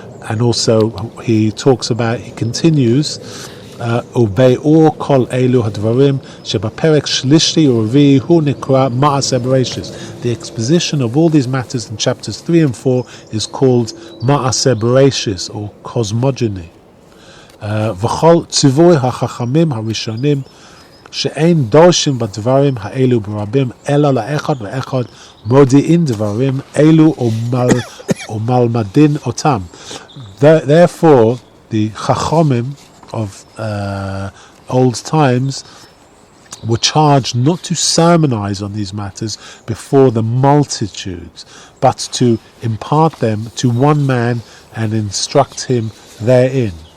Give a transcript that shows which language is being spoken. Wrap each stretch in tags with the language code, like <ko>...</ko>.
<en>And also he continues,</en> <he>ובאור כל אלו הדברים שבפרק שלישי ורביעי הוא נקרא מעשה בראשית.</he> <en>The exposition of all these matters in chapters 3 and 4 is called מעשה בראשית, or cosmogony.</en> <he>וכל ציווי החכמים הראשונים שאין דורשים בדברים האלו ברבים, אלא לאחד ואחד מודיעין דברים אלו ומלמדין אותם.</he> <en>Therefore, the chachamim of old times were charged not to sermonize on these matters before the multitudes, but to impart them to one man and instruct him therein.</en>